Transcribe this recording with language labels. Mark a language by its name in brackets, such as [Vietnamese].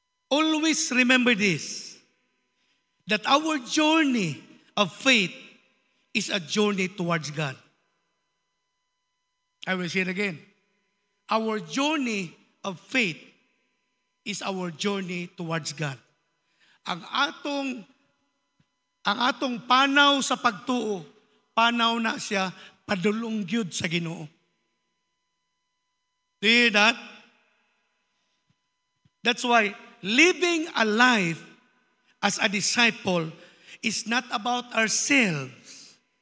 [English] Always remember this, that our journey of faith is a journey towards God. I will say it again. Our journey of faith is our journey towards God. [Cebuano] Ang atong panaw sa pagtuo, panaw na siya padulong gyud sa Ginoo. [English] Do you hear that? That's why living a life as a disciple is not about ourselves.